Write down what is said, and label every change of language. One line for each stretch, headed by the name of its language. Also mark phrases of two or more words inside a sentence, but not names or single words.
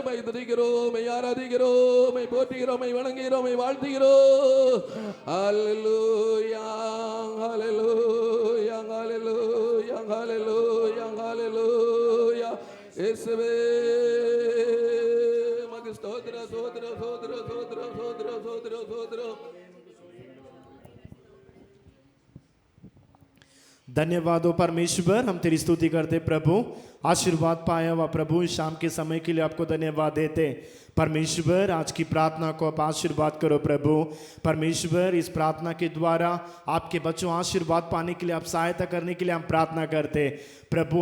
Tamil: துதிக்கிறோம், ஆராதிக்கிறோம், போற்றுகிறோம், வணங்குகிறோம், வாழ்த்துகிறோம். ஹல்லேலூயா, ஹல்லேலூயா, ஹல்லேலூயா, ஹல்லேலூயா, ஹல்லேலூயா. இயேசுவே மக்கு ஸ்தோத்திரம், ஸ்தோத்திரம், ஸ்தோத்திரம், ஸ்தோத்திரம், ஸ்தோத்திரம், ஸ்தோத்திரம், ஸ்தோத்திரம்.
Hindi: धन्यवाद हो परमेश्वर, हम तेरी स्तुति करते प्रभु। आशीर्वाद पाया हुआ प्रभु, इस शाम के समय के लिए आपको धन्यवाद देते। परमेश्वर आज की प्रार्थना को आप आशीर्वाद करो प्रभु। परमेश्वर इस प्रार्थना के द्वारा आपके बच्चों आशीर्वाद पाने के लिए, आप सहायता करने के लिए हम प्रार्थना करते प्रभु।